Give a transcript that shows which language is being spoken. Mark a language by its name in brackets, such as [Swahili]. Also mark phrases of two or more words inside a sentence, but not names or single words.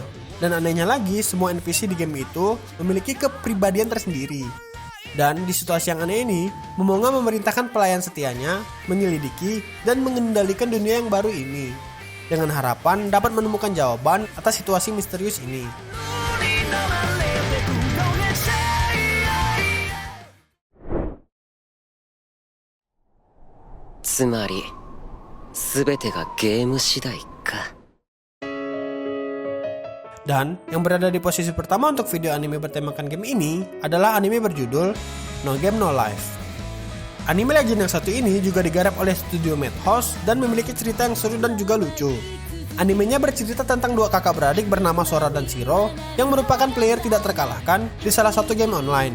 [Indonesian] Dan anehnya lagi, semua NPC di game itu memiliki kepribadian tersendiri. Dan di situasi yang aneh ini, Momonga memerintahkan pelayan setianya menyelidiki dan mengendalikan dunia yang baru ini. dengan harapan dapat menemukan jawaban atas situasi misterius ini. [Japanese] つまり全てがゲーム次第か。 [Indonesian] Dan yang berada di posisi pertama untuk video anime bertemakan game ini adalah anime berjudul No Game No Life. Anime legend yang satu ini juga digarap oleh studio Madhouse dan memiliki cerita yang seru dan juga lucu. Animenya bercerita tentang dua kakak beradik bernama Sora dan Shiro yang merupakan player tidak terkalahkan di salah satu [English] game online.